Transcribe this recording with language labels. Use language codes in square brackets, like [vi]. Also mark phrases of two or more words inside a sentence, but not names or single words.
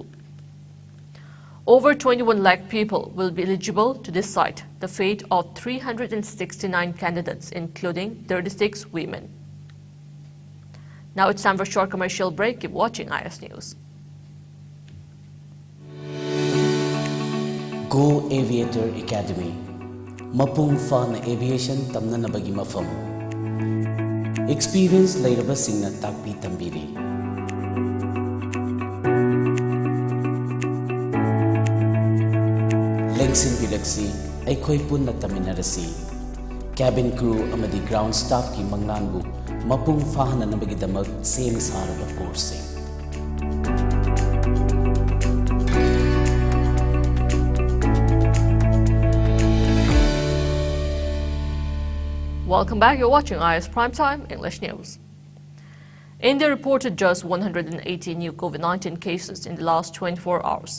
[en] Over 21 lakh people will be eligible to decide the fate of 369 candidates, including 36 women. Now it's time for a short commercial break. Keep watching IS News. Go Aviator Academy, [mni] Mapung Fana Aviation Tamnanabagi Mafam. Experience Lairaba Singna Takpi Tambiri. Lengsin Bilaksi, Aikoi Punna Taminarasi. [en] Cabin crew [mni] amadi [en] ground staff [mni] ki mangnanbu Mapung Fahana Nabagidamak same Saraba course. [en] Welcome back. You're watching IS Primetime English News. India reported just 180 new COVID-19 cases in the last 24 hours.